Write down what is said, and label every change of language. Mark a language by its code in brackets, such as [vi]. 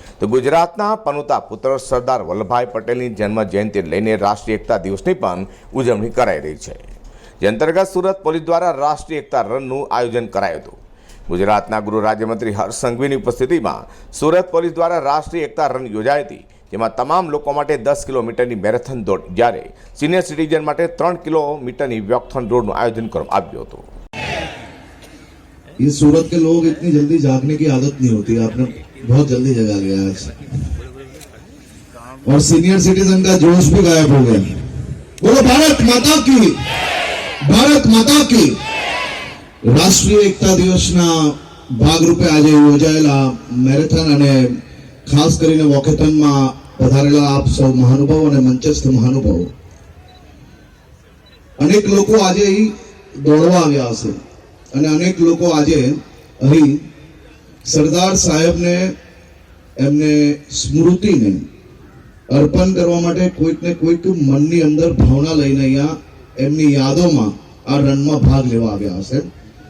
[gu] તો ગુજરાતના પનોતા પુત્ર સરદાર વલ્લભભાઈ પટેલની જન્મ જયંતિ લઈને રાષ્ટ્રીય એકતા દિવસની પણ ઉજવણી કરાઈ રહી છે, જે અંતર્ગત સુરત પોલીસ દ્વારા રાષ્ટ્રીય એકતા રનનું આયોજન કરાયું હતું। ગુજરાતના ગૃહ રાજ્યમંત્રી હર્ષ સંઘવીની ઉપસ્થિતિમાં સુરત પોલીસ દ્વારા રાષ્ટ્રીય એકતા રન યોજાઈ હતી, જેમાં તમામ લોકો માટે 10 કિલોમીટરની મેરેથોન દોડ જ્યારે સિનિયર સિટીઝન માટે 3 કિલોમીટરની વોકથોન દોડનું આયોજન કરવામાં આવ્યું હતું। [hi] ये सूरत के लोग इतनी जल्दी जागने की आदत नहीं होती, आपने बहुत जल्दी जगा लिया आज और सीनियर सिटीजन का जोश भी गायब हो गया। बोलो भारत माता की, भारत माता की। [gu] રાષ્ટ્રીય એકતા દિવસના ભાગરૂપે આજે યોજાયેલા મેરેથોન અને ખાસ કરીને વોકેથોનમાં પધારેલા આપ સૌ મહાનુભાવો અને મંચસ્થ મહાનુભાવો, અનેક લોકો આજે દોડવા આવ્યા હશે અને અનેક લોકો આજે અહીં સરદાર સાહેબને એમને સ્મૃતિને અર્પણ કરવા માટે કોઈક ને કોઈક મનની અંદર ભાવના લઈને અહીંયા એમની યાદોમાં આ રનમાં ભાગ લેવા આવ્યા હશે।